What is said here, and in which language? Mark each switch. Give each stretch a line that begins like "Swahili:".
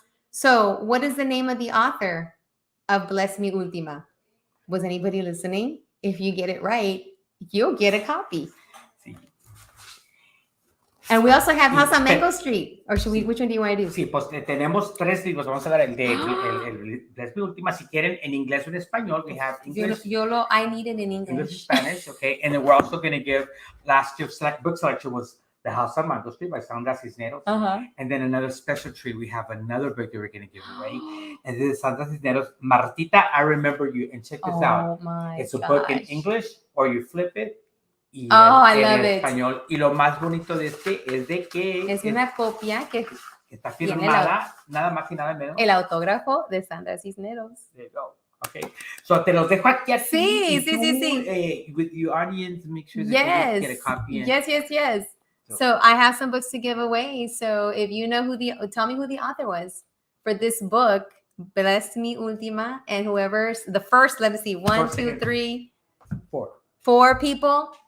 English: So what is the name of the author of Bless Me Ultima? Was anybody listening? If you get it right, you'll get a copy. And we also have House on Mango Street. Or should we? Which one do you want to do?
Spanish: Sí, pues tenemos 3 libros. Vamos a dar el de Bless Me Ultima. Si quieren en inglés o en español,
English: we have English. I need it in English. English, Spanish, okay. And then we're also going to give last year's book selection was The House on Mango Street by Sandra Cisneros. And then another special treat, we have another book that we're going to give away. And this is Sandra Cisneros, Martita, I Remember You. And check this out. It's a book in English, or you flip it. I love it.
Spanish: Español. Y lo más bonito de este es de que es una copia que está firmada, nada más y nada menos. El autógrafo de Sandra Cisneros.
English: There you go. Okay. So
Spanish: te los dejo aquí. Sí.
English: With your audience, make sure that you get a copy. Yes. So I have some books to give away. So if you know tell me who the author was for this book, Bless Me Ultima, and whoever's the first, let me see, 1, 2, 3, 4 people.